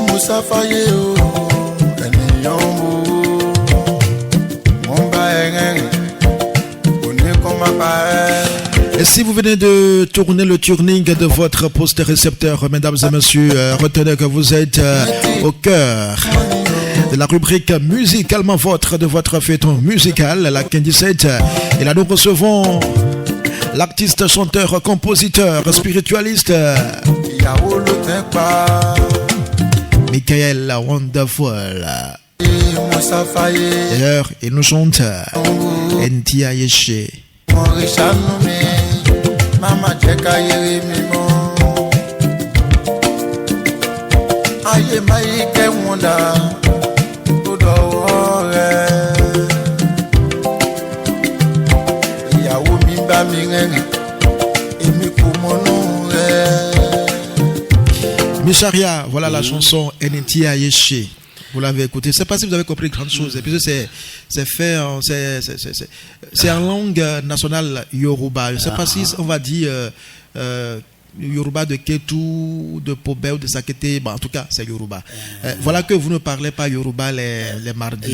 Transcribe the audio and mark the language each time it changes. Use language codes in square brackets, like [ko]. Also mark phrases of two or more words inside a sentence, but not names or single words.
[yo] sáfáyé o ènìyàn wo wọ́n bá ẹ rẹ́rìn kò ní kó má pa ẹ́. [fr] Et si vous venez de tourner le tuning de votre poste récepteur, mesdames et messieurs, retenez que vous êtes au cœur de la rubrique musicalement vôtre de votre feuilleton musical, la 17. Et là, nous recevons l'artiste, chanteur, compositeur, spiritualiste, [yo] ìyàwó ló tẹ́ pa [fr] Michael Wonderful. [yo] mo sáfáyé [fr] D'ailleurs, il nous chante Ntia Yeshe. [yo] mo rí ṣàánú mi máma jẹ́ káyé rí mi mọ́ ayé máa yí kẹ́wọ̀n dà tó dọ̀wọ́ rẹ̀ ìyàwó mi bá mi rẹ́rìn èmi kò mọ̀nú rẹ̀. [fr] Micharia, voilà la chanson Ntia Yeshe. Vous l'avez écouté. Je ne sais pas si vous avez compris grande chose. Et puis c'est fait, c'est en langue nationale Yoruba. Je ne sais pas si on va dire Yoruba de Ketu, de Pobé ou de Sakete. Bon, en tout cas, c'est Yoruba. Voilà que vous ne parlez pas Yoruba les mardis.